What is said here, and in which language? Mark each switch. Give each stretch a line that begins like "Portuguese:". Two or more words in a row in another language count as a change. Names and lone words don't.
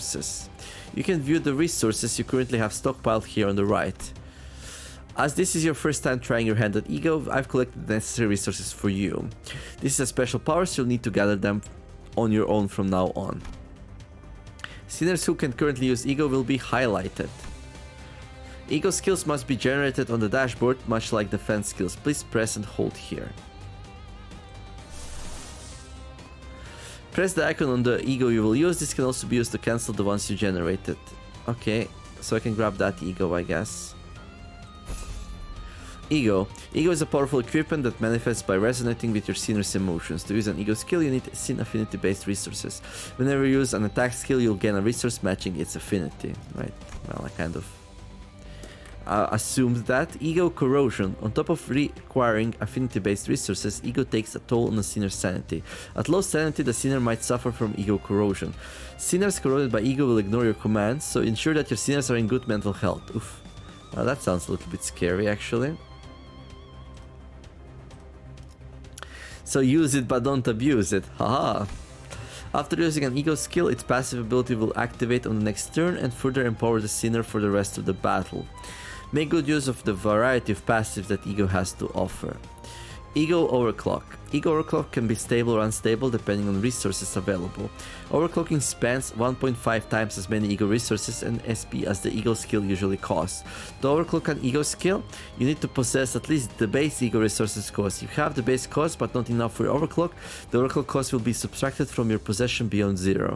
English: You can view the resources you currently have stockpiled here on the right. As this is your first time trying your hand at E.G.O, I've collected the necessary resources for you. This is a special power, so you'll need to gather them on your own from now on. Sinners who can currently use E.G.O will be highlighted. E.G.O skills must be generated on the dashboard, much like defense skills. Please press and hold here. Press the icon on the E.G.O you will use. This can also be used to cancel the ones you generated. Okay, so I can grab that E.G.O, I guess. E.G.O. E.G.O is a powerful equipment that manifests by resonating with your Sinner's emotions. To use an E.G.O skill, you need Sin affinity based resources. Whenever you use an attack skill, you'll gain a resource matching its affinity. Right, well, I kind of assumed that. E.G.O corrosion. On top of requiring affinity based resources, E.G.O takes a toll on the Sinner's sanity. At low sanity, the Sinner might suffer from E.G.O corrosion. Sinners corroded by E.G.O will ignore your commands, so ensure that your Sinners are in good mental health. Oof. Well, that sounds a little bit scary, actually. So use it but don't abuse it. Haha. After using an E.G.O skill, its passive ability will activate on the next turn and further empower the Sinner for the rest of the battle. Make good use of the variety of passives that E.G.O has to offer. E.G.O Overclock. E.G.O Overclock can be stable or unstable depending on resources available. Overclocking spans 1.5 times as many E.G.O resources and SP as the E.G.O skill usually costs. To overclock an E.G.O skill, you need to possess at least the base E.G.O resources cost. You have the base cost but not enough for your overclock. The overclock cost will be subtracted from your possession beyond 0.